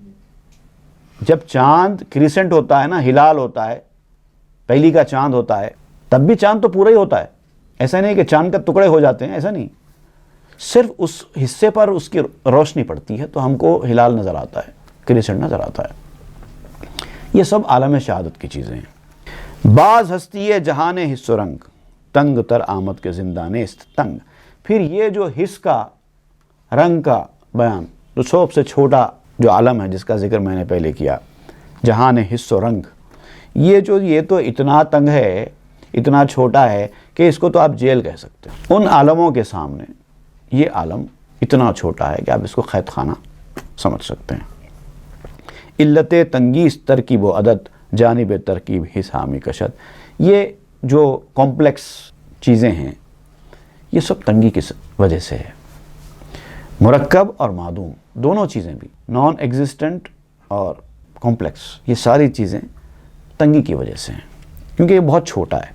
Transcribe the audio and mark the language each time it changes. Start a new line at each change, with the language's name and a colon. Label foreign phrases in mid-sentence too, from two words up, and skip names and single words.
Urdu: جب چاند کریسنٹ ہوتا ہے نا، ہلال ہوتا ہے، پہلی کا چاند ہوتا ہے، تب بھی چاند تو پورا ہی ہوتا ہے، ایسا نہیں کہ چاند کا ٹکڑے ہو جاتے ہیں، ایسا نہیں، صرف اس حصے پر اس کی روشنی پڑتی ہے تو ہم کو ہلال نظر آتا ہے، کریسنٹ نظر آتا ہے۔ یہ سب عالم شہادت کی چیزیں ہیں۔
Persian: بعض ہستی جہان حس و رنگ تنگ تر آمد کے زندانست تنگ،
Urdu: پھر یہ جو حس کا، رنگ کا بیان، تو سب سے چھوٹا جو عالم ہے جس کا ذکر میں نے پہلے کیا،
Persian: جہان حس و رنگ،
Urdu: یہ تو اتنا تنگ ہے، اتنا چھوٹا ہے کہ اس کو تو آپ جیل کہہ سکتے ہیں۔ ان عالموں کے سامنے یہ عالم اتنا چھوٹا ہے کہ آپ اس کو قید خانہ سمجھ سکتے ہیں۔
Persian: علت تنگیس ترکیب و عدد جانب ترکیب حس حامی کشد،
Urdu: یہ جو کمپلیکس چیزیں ہیں یہ سب تنگی کی وجہ سے ہے۔ مرکب اور معدوم دونوں چیزیں بھی،
English: non existent
Urdu: اور کمپلیکس، یہ ساری چیزیں تنگی کی وجہ سے ہیں، کیونکہ یہ بہت چھوٹا ہے۔